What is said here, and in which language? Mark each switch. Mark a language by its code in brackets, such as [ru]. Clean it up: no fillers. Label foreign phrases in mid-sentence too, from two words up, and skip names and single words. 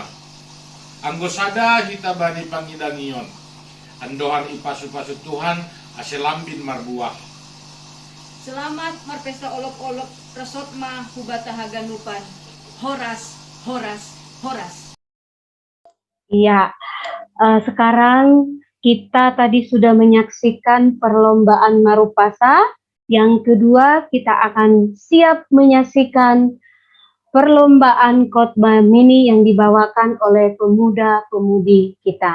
[bts] Anggosada hita bani pangidangion. Andohan ipasu-pasu Tuhan aselambin marbuah. Selamat marpesta olok-olok resot ma hubata haganupan. Horas, horas, horas. [id] Iya, sekarang kita tadi sudah menyaksikan perlombaan Marupasa. Yang kedua, kita akan siap menyaksikan perlombaan khotbah mini yang dibawakan oleh pemuda-pemudi kita.